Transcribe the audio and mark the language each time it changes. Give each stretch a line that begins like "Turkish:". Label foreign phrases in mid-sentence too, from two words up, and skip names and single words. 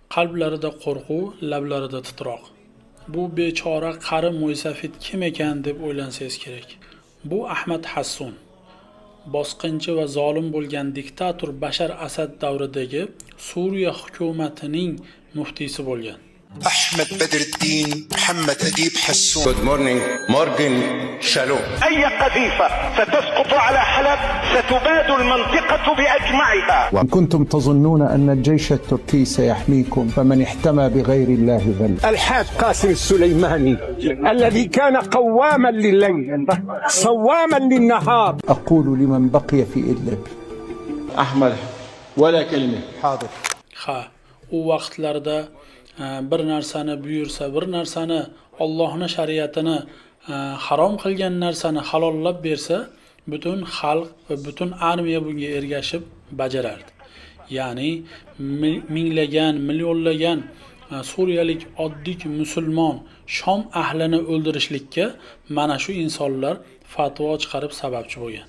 Uzbek: qalblarida qo'rquv, lablarida titroq. Bu bechora qari mo'ysafid kim ekan deb o'ylansangiz kerak. Bu Ahmad Hassun. Bosqinchi va zolim bo'lgan diktator Bashar Asad davridagi Suriya hukumatining muftiysi bo'lgan.
Arabic: أحمد بدر الدين محمد أديب حسون.
English: Good morning. Morgan Shalom.
Arabic: أي قذيفة ستسقط على حلب ستباد المنطقة بأجمعها. وإن كنتم تظنون أن الجيش التركي سيحميكم فمن احتمى بغير الله ذل. الحاج قاسم السليماني الذي كان قواما لليل صواما للنهار. أقول لمن بقي في إدلب أحمد ولا كلمة. حاضر.
Uzbek: U vaqtlarda bir narsani buyursa, bir narsani Allohning shariatini harom qilgan narsani halollab bersa, butun xalq va butun armiya bunga ergashib bajarardi. Ya'ni minglagan, millionlagan suriyalik oddiy musulmon Shom ahlini o'ldirishlikka mana shu insonlar fatvo chiqarib sababchi bo'lgan.